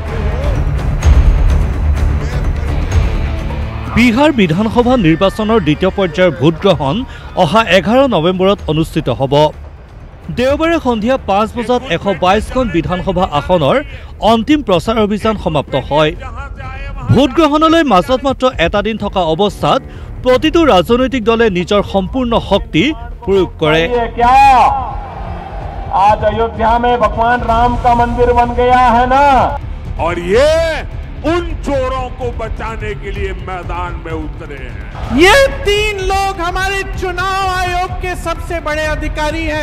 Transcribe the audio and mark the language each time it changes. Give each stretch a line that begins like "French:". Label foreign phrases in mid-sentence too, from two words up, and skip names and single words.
Assamese: বিহাৰ বিধানসভা নিৰ্বাচনৰ দ্বিতীয় পৰ্যায়ৰ ভোট গ্ৰহণ অহা 11 নৱেম্বৰত অনুষ্ঠিত হ'ব দেওবাৰে সন্ধিয়া 5 বজাত 122খন বিধানসভা আসনৰ অন্তিম প্ৰচাৰ অভিযান সমাপ্ত হয় ভোট গ্ৰহণলৈ মাজত মাত্ৰ এটা দিন থকা অৱস্থাত প্ৰতিটো ৰাজনৈতিক দলে নিজৰ সম্পূৰ্ণ শক্তি প্ৰয়োগ কৰে
Hindi: आज अयोध्या में भगवान राम का मंदिर बन गया है ना और ये उन चोरों को बचाने के लिए मैदान में उतरे हैं ये 3 लोग हमारे चुनाव आयोग के सबसे बड़े अधिकारी हैं